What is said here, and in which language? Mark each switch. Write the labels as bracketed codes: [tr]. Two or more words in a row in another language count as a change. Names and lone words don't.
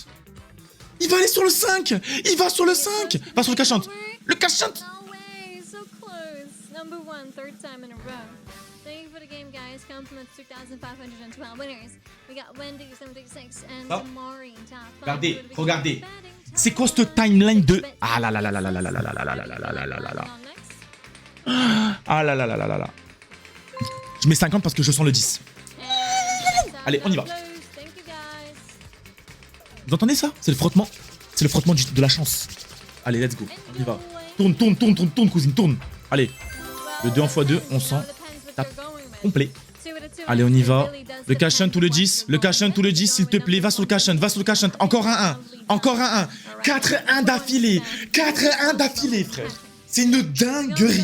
[fr] Il va aller sur le 5. Il va sur le 5. Va sur le cachant. Le cachant. Regardez, regardez. C'est quoi cette timeline de... Ah là là là là là là là là là là là là là là là là là. Ah là là là là là là. Je mets 50 parce que je sens le 10. Allez, on y va. Vous entendez ça? C'est le frottement. C'est le frottement de la chance. Allez, [en] let's go. [fr] On y va. Tourne, tourne, tourne, tourne, tourne, cousine, tourne. Allez. Le 2 en x2, on s'en tape complet. Allez, on y va. Le cash hunt ou le 10. Le cash hunt ou le 10, s'il te plaît. Va sur le cash hunt, va sur le cash hunt. Encore un 1. Encore un 1. 4-1 d'affilée. 4-1 d'affilée, frère. C'est une dinguerie.